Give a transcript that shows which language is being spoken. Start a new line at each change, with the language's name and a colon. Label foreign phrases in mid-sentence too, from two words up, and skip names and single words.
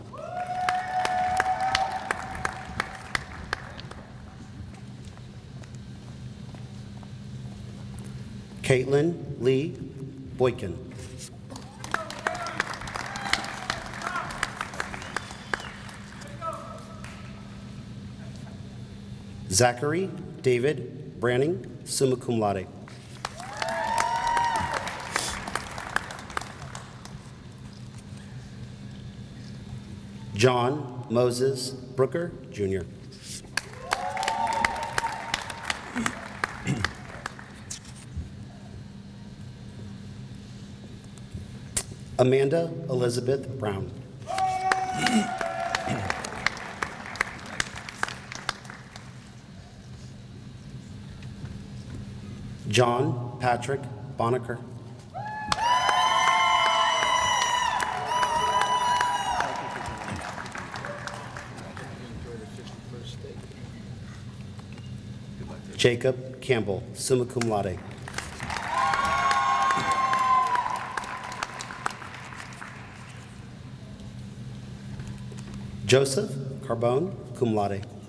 English: Caitlin Lee Boykin. Zachary David Branning,
Latin: summa cum laude.
English: John Moses Brooker, Jr. Amanda Elizabeth Brown. John Patrick Bonaker. Jacob Campbell,
Latin: summa cum laude.
English: Joseph Carbone,
Latin: cum laude.